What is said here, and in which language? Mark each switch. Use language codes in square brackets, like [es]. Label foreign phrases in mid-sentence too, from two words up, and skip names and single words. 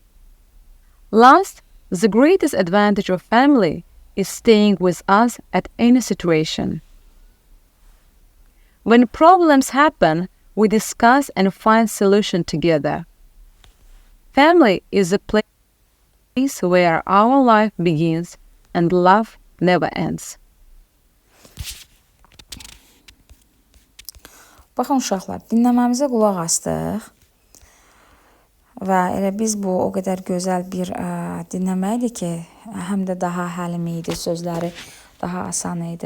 [en] Last, the greatest advantage of family is staying with us at any situation. When problems happen, we discuss and find solution together. Family is a place where our life begins and love never ends. [az] Baxın uşaqlar, dinləməmizə qulaq astıq və elə biz bu o qədər gözəl bir dinləmə idi ki, həm də daha həlim idi, sözləri daha asan idi.